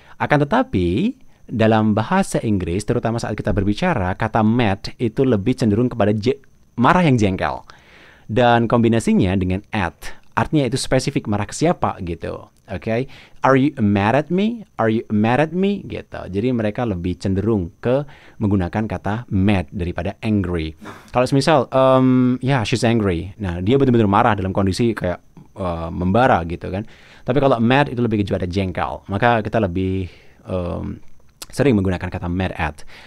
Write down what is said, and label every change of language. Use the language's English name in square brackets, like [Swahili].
[Indonesian] Akan tetapi, dalam bahasa Inggris, terutama saat kita berbicara, kata mad itu lebih cenderung kepada marah yang jengkel. Dan kombinasinya dengan at, artinya itu spesifik marah ke siapa gitu. [English] Okay? Are you mad at me? Are you mad at me? [Indonesian] Gitu. Jadi mereka lebih cenderung ke menggunakan kata mad daripada angry. Kalau semisal, [English] she's angry. [Indonesian] Nah, dia benar-benar marah dalam kondisi kayak membara gitu kan. Tapi kalau mad itu lebih kepada jengkel. Maka kita lebih sering menggunakan kata mad at.